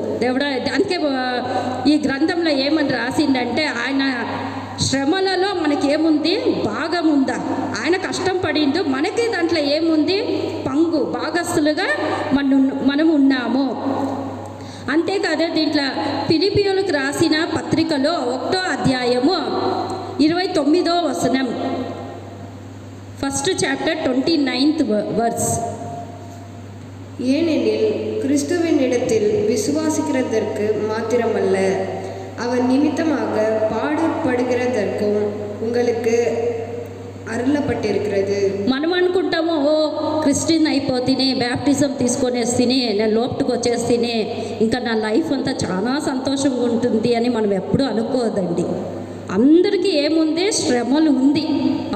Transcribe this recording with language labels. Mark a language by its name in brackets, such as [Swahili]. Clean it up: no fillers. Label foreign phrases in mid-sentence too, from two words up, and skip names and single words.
[Telugu] దేవుడా, అందుకే ఈ గ్రంథంలో ఏమని రాసిందంటే ఆయన శ్రమలలో మనకేముంది, భాగం ఉందా, ఆయన కష్టం పడిండు, మనకి దాంట్లో ఏముంది, పంగు, భాగస్థులుగా మనం ఉన్నాము. అంతేకాదు దీంట్లో ఫిలిప్పీయులకు రాసిన పత్రికలో 1వ అధ్యాయము 29వ వచనం, [English] 1st chapter 29th verse. [Tamil] ஏனெனில் கிறிஸ்துவின் இடத்தில் விசுவாசிக்கிறதற்கு மாத்திரமல்ல, அவர் நிமித்தமாக பாடுபடுகிறதற்கும் உங்களுக்கு అరులపట్టిరుக்கிறது. [Telugu] మనం అనుకుంటాము ఓ క్రిస్టియన్ అయిపోతేనే, బ్యాప్టిజం తీసుకొనేస్తేనే, నేను లోపలికి వచ్చేస్తేనే ఇంకా నా లైఫ్ అంతా చాలా సంతోషంగా ఉంటుంది అని మనం ఎప్పుడూ అనుకోవద్దండి. అందరికీ ఏముంది, శ్రమలు ఉంది.